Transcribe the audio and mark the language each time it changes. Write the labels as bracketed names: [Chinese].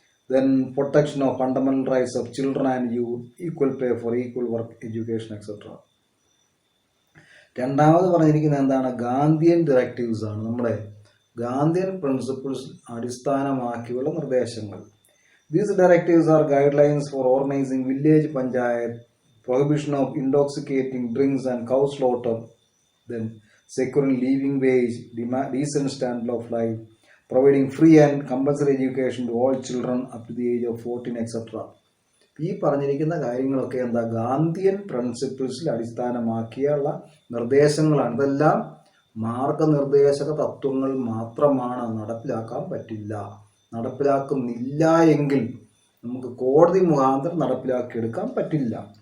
[English] Then protection of fundamental rights of children and youth, equal pay for equal work, education etcetera. [Malayalam] രണ്ടാമത് പറഞ്ഞിരിക്കുന്നത് എന്താണ്? Gandhian directives ആണ്. നമ്മുടെ Gandhian principles അടിസ്ഥാനമാക്കിയുള്ള നിർദ്ദേശങ്ങൾ. [English] These directives are guidelines for organizing village panchayat, prohibition of intoxicating drinks and cow slaughter, then securing living wage, decent standard of life, providing free and compulsory education to all children up to the age of 14, etc. [Malayalam] ഈ പറഞ്ഞിരിക്കുന്ന കാര്യങ്ങളൊക്കെ എന്താ ഗാന്ധിയൻ പ്രിൻസിപ്പിൾസിൽ അടിസ്ഥാനമാക്കിയുള്ള നിർദ്ദേശങ്ങളാണ്. ഇതെല്ലാം മാർഗനിർദ്ദേശക തത്വങ്ങൾ മാത്രമാണ്, നടപ്പിലാക്കാൻ പറ്റില്ല. നടപ്പിലാക്കുന്നില്ല എങ്കിൽ നമുക്ക് കോടതി മുഖാന്തരം നടപ്പിലാക്കിയെടുക്കാൻ പറ്റില്ല.